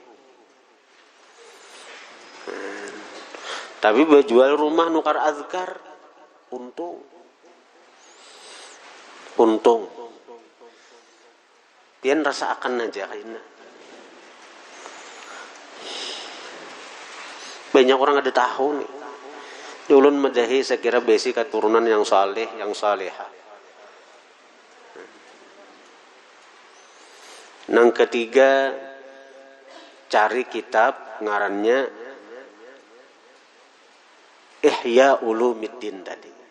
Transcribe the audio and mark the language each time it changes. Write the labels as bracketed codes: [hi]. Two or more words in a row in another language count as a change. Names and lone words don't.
[bjn] Tapi jual rumah nukar azkar untung. Pian rasa akan aja kayaknya. Banyak orang ada tahu nih. Di ulun madahi saya kira basic keturunan yang saleh, yang salehah. Yang ketiga, cari kitab ngarannya Ihya Ulumiddin tadi.